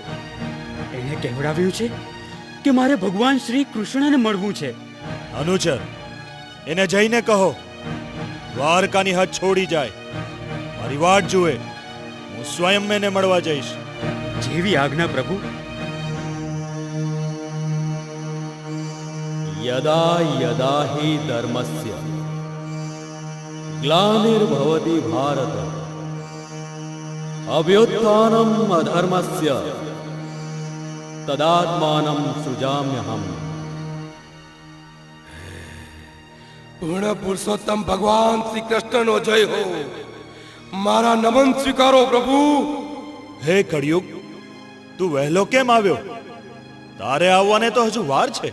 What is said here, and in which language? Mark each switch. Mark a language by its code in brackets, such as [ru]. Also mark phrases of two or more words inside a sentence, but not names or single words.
[gu] એને કહેવડાવ્યું છે કે મારે ભગવાન શ્રી કૃષ્ણને મળવું છે. અનુચર, એને જઈને કહો દ્વારકાની હદ છોડી જાય, મારી વાટ જુએ. હું સ્વયં એને મળવા જઈશ. જેવી આજ્ઞા પ્રભુ. [sa] यदा यदा हि धर्मस्य ग्लानिर्भवति भारत अभ्युत्थानम् अधर्मस्य तदात्मानं सृजाम्यहम्. [gu] પૂર્ણ પુરુષોત્તમ ભગવાન શ્રી કૃષ્ણનો જય હો. મારા નમન સ્વીકારો પ્રભુ. હે કળિયુગ, તું વહેલો કેમ આવ્યો? તારે આવવાને તો હજુ વાર છે.